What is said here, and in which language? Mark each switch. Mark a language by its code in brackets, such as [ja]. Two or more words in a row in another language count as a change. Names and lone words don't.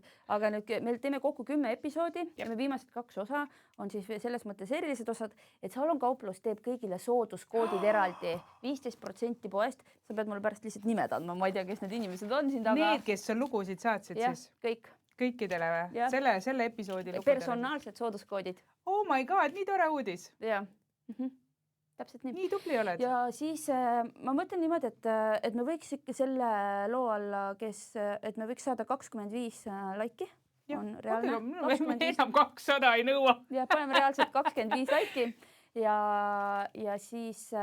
[et] Aga nüüd me teeme kokku 10 episoodi ja me viimased 2 osa on siis selles mõttes erilised osad, et Salon Kauplus teeb kõigile sooduskoodid eraldi 15% poest. Sa pead mulle pärast lihtsalt nimed andma. Ma ei tea, kes need inimesed on siin taga. Need, kes on lugusid saatsid siis? Kõik. Kõikidele või? Selle episoodi lugudele? Personaalsed sooduskoodid. [en] Oh my god, [et] nii tore uudis. Jah. Täpselt nii. Nii tubli oled. Ja siis ma mõtlen niimoodi, et me võiks ikka selle loo alla, et me võiks saada 25 laiki. On reaalne. Enam 200 ei nõua. Ja paneme reaalselt 25 laiki ja siis,